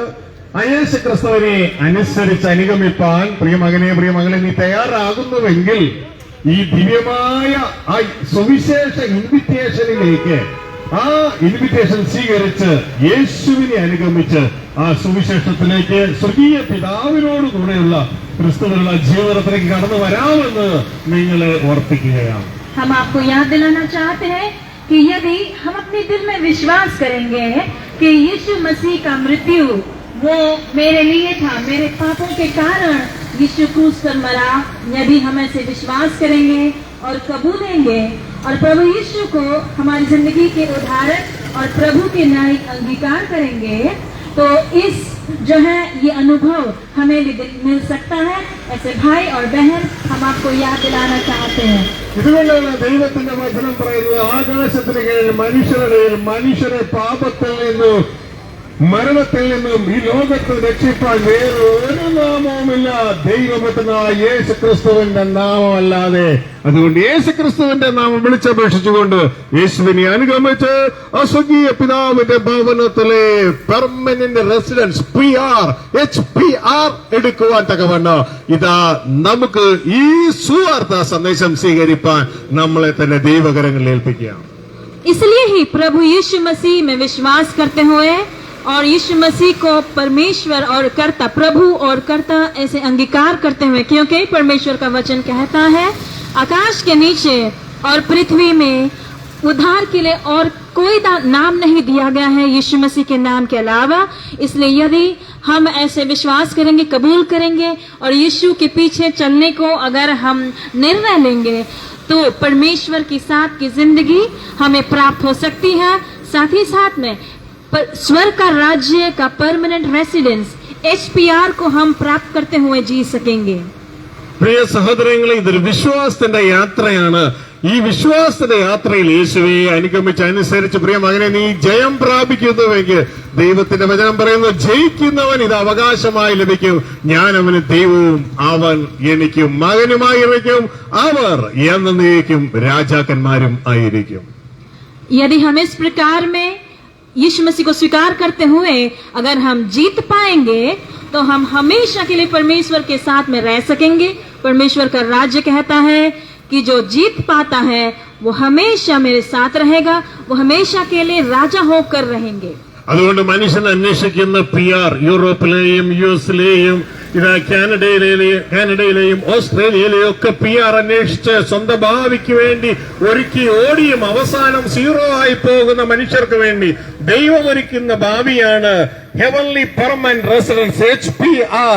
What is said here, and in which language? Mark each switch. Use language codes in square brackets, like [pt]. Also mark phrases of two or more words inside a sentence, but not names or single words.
[ml] ആ യേശുക്രിസ്തുവിനെ അനുസരിച്ച് അനുഗമിപ്പാൻ പ്രിയമകനെ നീ തയ്യാറാകുന്നുവെങ്കിൽ ഈ ദിവ്യമായ ആ സുവിശേഷ ഇൻവിറ്റേഷനിലേക്ക് ആ ഇൻവിറ്റേഷൻ സ്വീകരിച്ച് യേശുവിനെ അനുഗമിച്ച് ആ സുവിശേഷത്തിലേക്ക് സ്വർഗീയ പിതാവിനോട് കൂടെയുള്ള ക്രിസ്തുവിനുള്ള ജീവിതത്തിലേക്ക് കടന്നു വരാമെന്ന് നിങ്ങൾ ഓർപ്പിക്കുകയാണ്. [hi] हम आपको याद दिलाना चाहते हैं कि यदि हम अपने दिल में विश्वास करेंगे कि यीशु मसीह का मृत्यु वो मेरे लिए था, मेरे पापों के कारण यीशु क्रूस पर मरा, यदि हम ऐसे विश्वास करेंगे और कबूलेंगे और प्रभु यीशु को हमारी जिंदगी के उद्धारक और प्रभु के न्यायिक अंगीकार करेंगे, तो इस जो है ये अनुभव हमें मिल सकता है। ऐसे भाई और बहन हम आपको याद दिलाना चाहते हैं। [ml] ഇതുകൊണ്ടാണ് ദൈവത്തിന്റെ വചനം പറയുന്നത്, ആകാശത്തിന് കീഴിൽ മനുഷ്യരെ പാപത്തിൽ നിന്നും മരണത്തിൽ നിന്നും ഈ ലോകത്തെ രക്ഷിപ്പാൻ വേറൊരു നാമവുമില്ല, ദൈവപുത്രനായ യേശു ക്രിസ്തുവിന്റെ നാമമല്ലാതെ. അതുകൊണ്ട് യേശു ക്രിസ്തുവിന്റെ നാമം വിളിച്ചപേക്ഷിച്ചുകൊണ്ട് യേശുവിനെ അനുഗമിച്ച് അസ്വർഗീയ പിതാവിന്റെ ഭവനത്തിലെ [en] permanent residence HPR [ml] എടുക്കുവാൻ തക്കവണ്ണം ഇതാ നമുക്ക് ഈ സുവാർത്ത സന്ദേശം സ്വീകരിപ്പാൻ നമ്മളെ തന്നെ ദൈവകരങ്ങളിൽ ഏൽപ്പിക്കുകയാണ്. [hi] इसलिए ही प्रभु यीशु मसीह में विश्वास करते हुए और यीशु मसीह को परमेश्वर और कर्ता, प्रभु और कर्ता ऐसे अंगीकार करते हुए, क्योंकि परमेश्वर का वचन कहता है आकाश के नीचे और पृथ्वी में उद्धार के लिए और कोई नाम नहीं दिया गया है यीशु मसीह के नाम के अलावा। इसलिए यदि हम ऐसे विश्वास करेंगे, कबूल करेंगे और यीशु के पीछे चलने को अगर हम निर्णय लेंगे तो परमेश्वर के साथ की जिंदगी हमें प्राप्त हो सकती है। साथ ही साथ में स्वर्ग का राज्य का [en] permanent residence HPR [hi] को हम प्राप्त करते हुए जी सकेंगे। [ml] പ്രിയ സഹോദരങ്ങളെ, ഇതൊരു വിശ്വാസത്തിന്റെ യാത്രയാണ്. ഈ വിശ്വാസത്തിന്റെ യാത്രയിൽ യേശുവെ അനുഗമിച്ച് അനുസരിച്ച് പ്രിയ മകനെ നീ ജയം പ്രാപിക്കുന്നുവെങ്കിൽ ദൈവത്തിന്റെ വചനം പറയുന്നു, ജയിക്കുന്നവൻ ഇത് അവകാശമായി ലഭിക്കും. ഞാൻ അവന് ദൈവവും അവൻ എനിക്ക് മകനുമായിരിക്കും. അവർ എന്നേക്കും രാജാക്കന്മാരും ആയിരിക്കും. [hi] यदि हम इस प्रकार में यीशु मसीह को स्वीकार करते हुए अगर हम जीत पाएंगे तो हम हमेशा के लिए परमेश्वर के साथ में रह सकेंगे। परमेश्वर का राज्य कहता है कि जो जीत पाता है वो हमेशा मेरे साथ रहेगा, वो हमेशा के लिए राजा होकर रहेंगे। [ml] അതുകൊണ്ട് മനുഷ്യൻ അന്വേഷിക്കുന്ന PR യൂറോപ്പിലെയും US-ലെയും കാനഡയിലെയും ഓസ്ട്രേലിയയിലെയും ഒക്കെ PR അന്വേഷിച്ച് സ്വന്തം ഭാവിക്ക് വേണ്ടി ഒരുക്കി ഓടിയും അവസാനം 0 ആയി പോകുന്ന മനുഷ്യർക്ക് വേണ്ടി ദൈവം ഒരുക്കുന്ന ഭാവിയാണ് [en] heavenly permanent residence HPR.